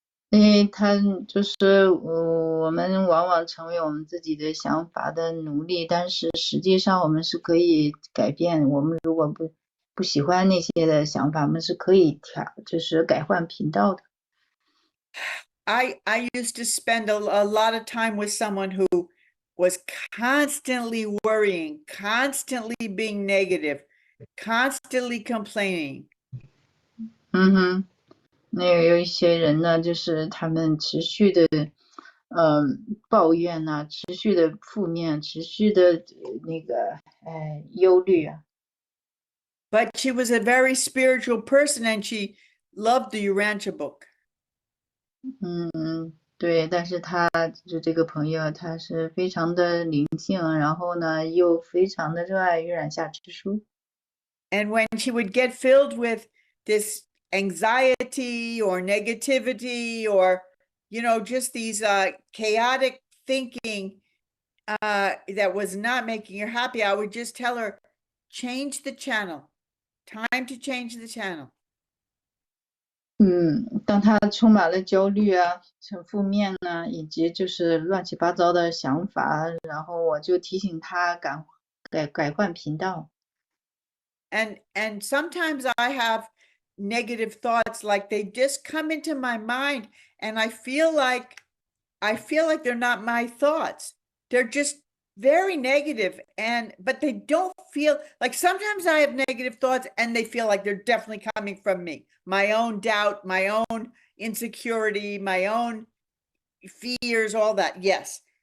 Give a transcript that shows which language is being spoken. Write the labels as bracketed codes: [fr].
[zh] 因为他就是我们往往成为我们自己的想法的奴隶，但是实际上我们是可以改变。我们如果不喜欢那些的想法，我们是可以就是改换频道的。 [en] I used to spend a lot of time with someone who was constantly worrying, constantly being negative, constantly complaining. [zh] 那有一些人呢，就是他们持续的抱怨啊，持续的负面，持续的那个忧虑啊。 [en] But she was a very spiritual person and she loved the Urantia book. [zh] 对，但是他就这个朋友，他是非常的灵性，然后呢又非常的热爱月染下之书。 [en] And when she would get filled with this anxiety or negativity or just these chaotic thinking that was not making her happy, I would just tell her, change the channel. Time to change the channel. [zh] 当他充满了焦虑啊，很负面呢，以及就是乱七八糟的想法，然后我就提醒他改换频道。 [en] And sometimes I have negative thoughts, like they just come into my mind and I feel like they're not my thoughts. They're just very negative, but they don't feel like, sometimes I have negative thoughts and they feel like they're definitely coming from me, my own doubt, my own insecurity, my own fears, all that. Yes.